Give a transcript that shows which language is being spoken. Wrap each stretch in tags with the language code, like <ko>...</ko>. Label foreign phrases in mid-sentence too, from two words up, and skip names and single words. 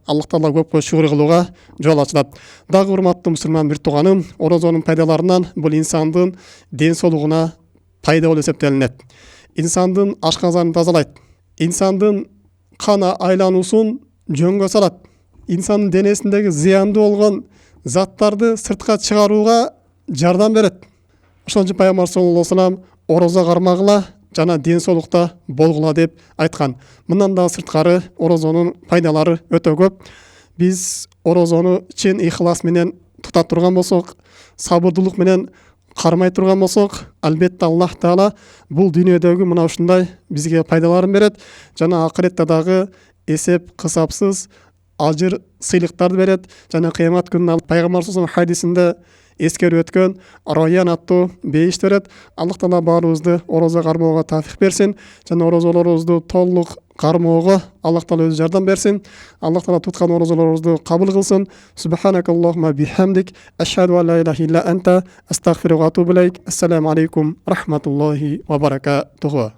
<ky>Аллах Таала көп шүгүр кылууга жол ачылат. Дагы урматтуу мусулман бир тууганым, орозонун пайдаларынан бул инсандын ден соолугуна пайда болуп эсептелинет. Инсандын ашказанын тазалайт. Инсандын кан айлануусун жөнгө салат. Инсандын денесиндеги зыяндуу болгон заттарды сыртка чыгарууга жардам берет. Ошон үчүн Пайгамбар</ky> <ar>صلى الله عليه وسلم</ar> <ky>орозо кармагыла жана ден соолукта болгула деп айткан. Мындан да сырткары орозонун пайдалары өтө көп. Биз орозону чын ихлас менен тута турган болсок, сабырдуулук менен кармай турган болсок, албетте Аллах Таала бул дүйнөдөгү мына ушундай бизге пайдаларын берет жана акыретте дагы эсеп кысапсыз ажыр сыйлыктарды берет. Жана кыямат күнүнө Пайгамбар</ky> <ar>صلى الله عليه</ar> <ky>хадисинде эскерип өткөн Райян аттуу бейиш берет. Аллах Таала баарыбызды орозо кармоого тафик берсин жана орозолорубузду толук кармоого Аллах Таала өзү жардам берсин. Аллах Таала туткан орозолорубузду кабыл кылсын.</ky> <ar>سبحانك اللهم بحمدك أشهد أن لا إله إلا أنت أستغفرك وأتوب إليك. السلام عليكم رحمة الله وبركاته.</ar>